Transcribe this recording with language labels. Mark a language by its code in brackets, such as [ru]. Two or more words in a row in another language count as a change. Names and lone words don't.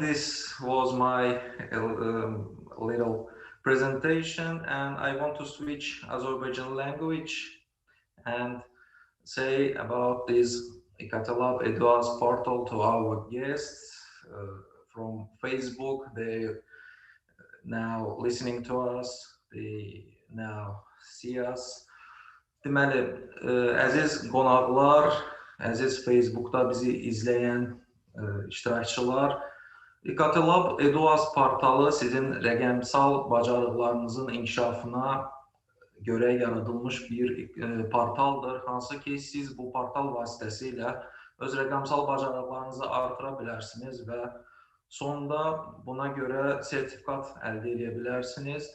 [en] This was my little presentation, and I want to switch Azerbaijan language and say about this Catalab Eduaz portal to our guests from Facebook. They now listening to us, they now see us. [az] Deməli, əziz qonaqlar, əziz Facebookda bizi izləyən iştirakçılar, Catalab Eduaz portalı sizin rəqəmsal bacarıqlarınızın inkişafına görə yaradılmış bir portaldır, hansı ki siz bu portal vasitəsilə öz rəqəmsal bacarıqlarınızı artıra bilərsiniz və sonda buna görə sertifikat əldə edə bilərsiniz.